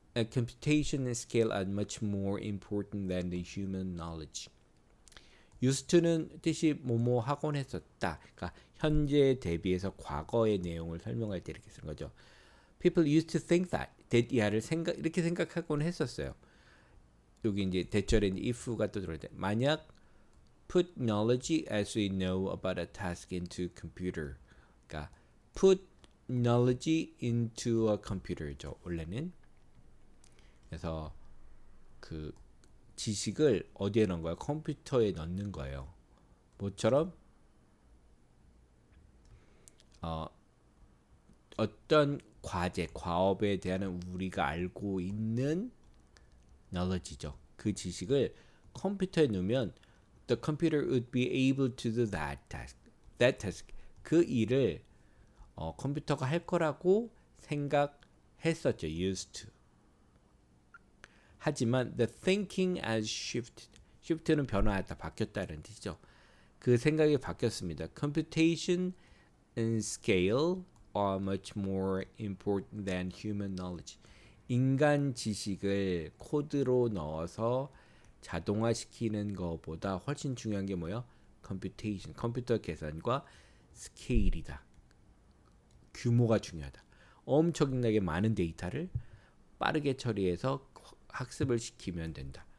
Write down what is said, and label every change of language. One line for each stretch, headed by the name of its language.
English: Computation and scale are much more important than the human knowledge.
Korean: used to는 뜻이 뭐뭐 하곤 했었다. 그러니까 현재 대비해서 과거의 내용을 설명할 때 이렇게 쓰는 거죠.
English: People used to think that.
Korean: 이하를 이렇게 생각하곤 했었어요. 여기 이제 대절에 if가 또 들어올 때 만약
English: put knowledge as we know about a task into computer.
Korean: 그러니까
English: put knowledge into a computer죠.
Korean: 원래는. 그래서 그 지식을 어디에 넣은 거예요? 컴퓨터에 넣는 거예요. 뭐처럼 어떤 과업에 대한 우리가 알고 있는 knowledge죠. 그 지식을 컴퓨터에 넣으면
English: the computer would be able to do that task.
Korean: 그 일을 컴퓨터가 할 거라고 생각했었죠.
English: used to.
Korean: 하지만
English: the thinking has shifted.
Korean: shift는 변화하다, 바뀌었다는 뜻이죠. 그 생각이 바뀌었습니다.
English: Computation and scale are much more important than human knowledge.
Korean: 인간 지식을 코드로 넣어서 자동화시키는 것보다 훨씬 중요한 게 뭐예요? Computation, 컴퓨터 계산과 스케일이다. 규모가 중요하다. 엄청나게 많은 데이터를 빠르게 처리해서 학습을 시키면 된다.